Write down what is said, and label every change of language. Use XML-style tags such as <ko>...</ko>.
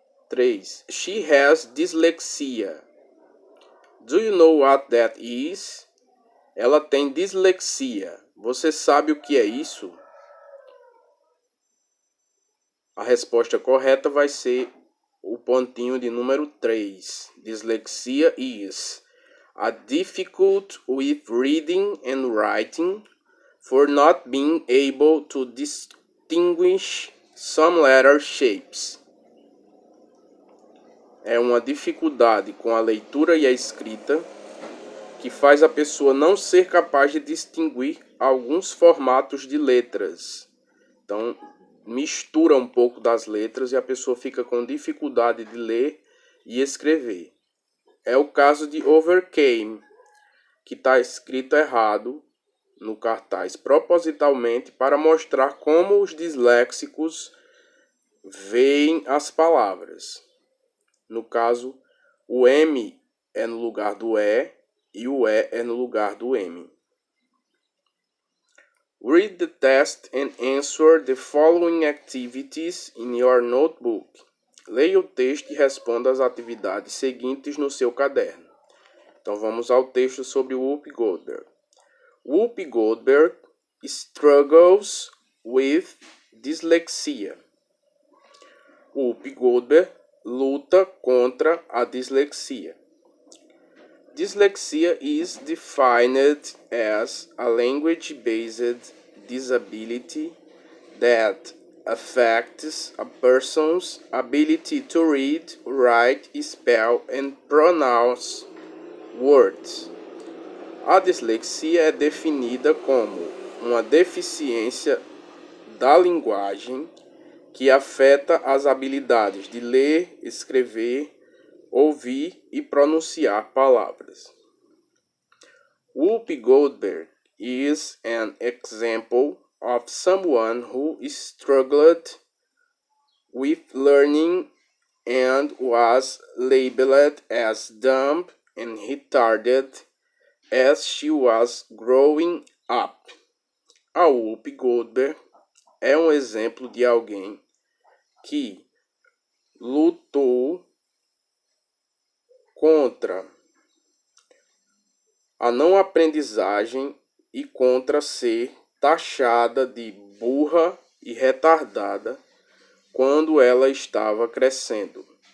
<en>3. She has dyslexia. Do you know what that is?</en> <pt>Ela tem dislexia. Você sabe o que é isso? A resposta correta vai ser o pontinho de número 3.</pt> <en>Dyslexia is a difficult with reading and writing for not being able to distinguish some letter shapes.</en> <pt>É uma dificuldade com a leitura e a escrita que faz a pessoa não ser capaz de distinguir alguns formatos de letras. Então, mistura um pouco das letras e a pessoa fica com dificuldade de ler e escrever. É o caso de overcame, que está escrito errado no cartaz, propositalmente para mostrar como os disléxicos veem as palavras. No caso, o M é no lugar do E o E é no lugar do M.</pt> <en>Read the test and answer the following activities in your notebook.</en> <pt>Leia o texto e responda as atividades seguintes no seu caderno. Então vamos ao texto sobre Whoopi Goldberg.</pt> <en>Whoopi Goldberg struggles with dyslexia.</en> <pt>Whoopi Goldberg luta contra a dislexia.</pt> <en>Dyslexia is defined as a language-based disability that affects a person's ability to read, write, spell, and pronounce words.</en> <pt>A dislexia é definida como uma deficiência da linguagem que afeta as habilidades de ler, escrever, ouvir e pronunciar palavras.</pt> <en>Whoopi Goldberg is an example of someone who struggled with learning and was labeled as dumb and retarded as she was growing up.</en> <pt>A Whoopi Goldberg é um exemplo de alguém que lutou contra a não aprendizagem e contra ser taxada de burra e retardada quando ela estava crescendo.</pt>